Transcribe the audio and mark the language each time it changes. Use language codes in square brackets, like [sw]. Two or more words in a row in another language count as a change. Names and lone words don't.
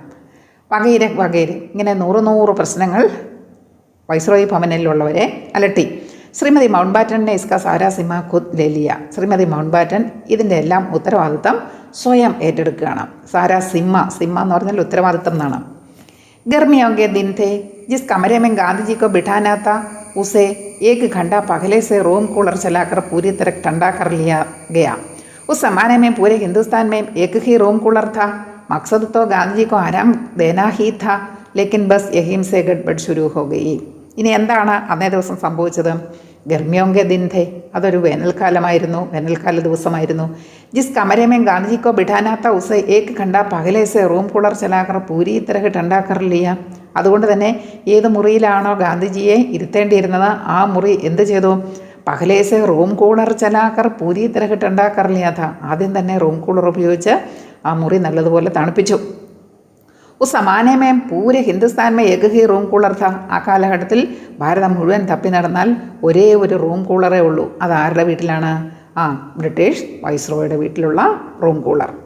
[hi] वगैरह वगैरह. [ml] ഇങ്ങനെ 100 പ്രശ്നങ്ങൾ വൈസ്രോയി ഭവനിലുള്ളവരെ അലട്ടി. [hi] श्रीमती माउंटबेटन ने इसका सारा ज़िम्मा खुद ले लिया. [ml] ശ്രീമതി മൗണ്ട്ബാറ്റൻ ഇതിൻ്റെ എല്ലാം ഉത്തരവാദിത്തം സ്വയം ഏറ്റെടുക്കുകയാണ്. [hi] सारा ज़िम्मा [ml] എന്ന് പറഞ്ഞാൽ ഉത്തരവാദിത്തം എന്നാണ്. [hi] गर्मियों के दिन थे. जिस कमरे में गांधी जी को बिठाना था उसे 1 घंटा पहले से रूम कूलर चलाकर पूरी तरह ठंडा कर लिया गया. उस ज़माने में पूरे हिंदुस्तान में एक ही रूम कूलर था. मकसद तो गांधी जी को आराम देना ही था, लेकिन बस यहीं से गड़बड़ शुरू हो गई. [ml] ഇനി എന്താണ് അന്നേ ദിവസം സംഭവിച്ചത്? [hi] गर्मियों के दिन थे. [ml] അതൊരു വേനൽക്കാല ദിവസമായിരുന്നു. [hi] जिस कमरे में गांधीजी को बिठाना था उसे 1 घंटा पहले से रूम कूलर चलाकर पूरी तरह ठंडा कर लिया. [ml] അതുകൊണ്ട് തന്നെ ഏത് മുറിയിലാണോ ഗാന്ധിജിയെ ഇരുത്തേണ്ടിയിരുന്നത് ആ മുറി എന്ത് ചെയ്തു? [hi] पहले से रूम कूलर चलाकर पूरी तरह ठंडा कर लिया था. [ml] ആദ്യം തന്നെ റൂം കൂളർ ഉപയോഗിച്ച് ആ മുറി നല്ലതുപോലെ തണുപ്പിച്ചു. [hi] उस ज़माने में पूरे हिंदुस्तान में एक ही रूम कूलर था. [ml] ആ കാലഘട്ടത്തിൽ ഭാരതം മുഴുവൻ തപ്പി നടന്നാൽ ഒരേ ഒരു റൂം കൂളറേ ഉള്ളൂ. അത് ആരുടെ വീട്ടിലാണ്? ബ്രിട്ടീഷ് വൈസ്രോയുടെ വീട്ടിലുള്ള റൂം കൂളർ.